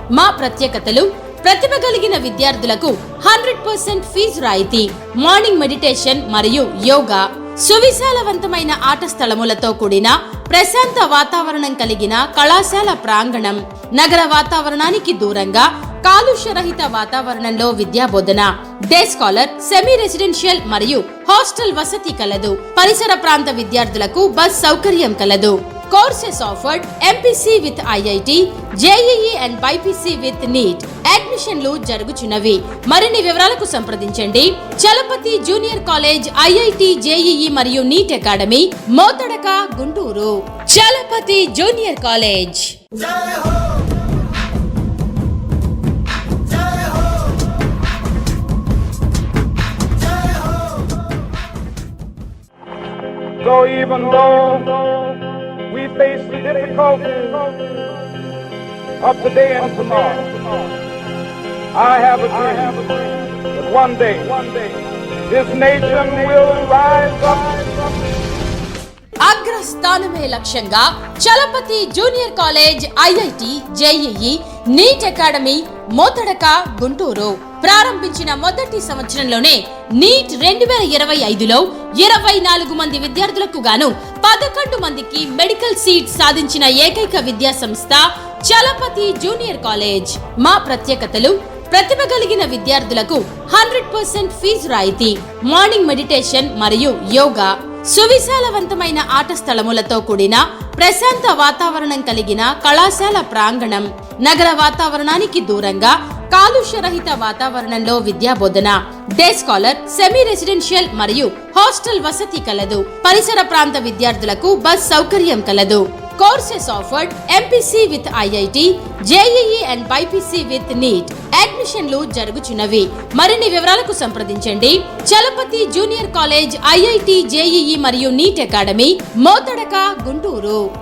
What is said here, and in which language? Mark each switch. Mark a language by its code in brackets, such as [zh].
[te] మా ప్రత్యేకతలు: ప్రతిభ కలిగిన విద్యార్థులకు 100% ఫీజు రాయితీ, మార్నింగ్ మెడిటేషన్ మరియు యోగా, సువిశాలవంతమైన ఆట స్థలములతో కూడిన ప్రశాంత వాతావరణం కలిగిన కళాశాల ప్రాంగణం, నగర వాతావరణానికి దూరంగా కాలుష్యరహిత వాతావరణంలో విద్యాబోధన, డే స్కాలర్, సెమీ రెసిడెన్షియల్ మరియు హాస్టల్ వసతి కలదు. పరిసర ప్రాంత విద్యార్థులకు బస్ సౌకర్యం కలదు. [en] Courses offered: MPC with IIT, JEE and BPC with NEET. [te] అడ్మిషన్లు జరుగుచున్నవి. మరిన్ని వివరాలకు సంప్రదించండి Chalapathi junior college IIT JEE మరియు NEET academy, Mothadaka, Guntur. Chalapathi junior college. [en] So even though we face the difficulties of today and tomorrow, I have a dream that one day this nation will rise up. [te] అగ్రస్థానమే లక్ష్యంగా Chalapathi junior college IIT JEE NEET academy మోతడక గుంటూరు ప్రారంభించిన మొదటి సంవత్సరంలోనే neat 2025లో 24 మంది విద్యార్థులకు గాను 11 మందికి medical seat సాధించిన ఏకైక విద్యా సంస్థ చలపతి జూనియర్ కాలేజ్. మా ప్రత్యేకతలు: ప్రతిభ కలిగిన విద్యార్థులకు 100% ఫీజు రాయితీ, మార్నింగ్ మెడిటేషన్ మరియు యోగా, సువిశాలవంతమైన ఆట స్థలములతో కూడిన ప్రశాంత వాతావరణం కలిగిన కళాశాల ప్రాంగణం, నగర వాతావరణానికి దూరంగా కాలుష్యరహిత వాతావరణంలో విద్యాబోధన, డే స్కాలర్, సెమీ రెసిడెన్షియల్ మరియు హాస్టల్ వసతి కలదు. పరిసర ప్రాంత విద్యార్థులకు బస్ సౌకర్యం కలదు. [en] Courses offered: MPC with IIT, JEE and BPC with NEET. [te] అడ్మిషన్లు జరుగుచున్నవి. మరిన్ని వివరాలకు సంప్రదించండి Chalapathi junior college IIT JEE మరియు నీట్ అకాడమీ, మోతడక, గుంటూరు.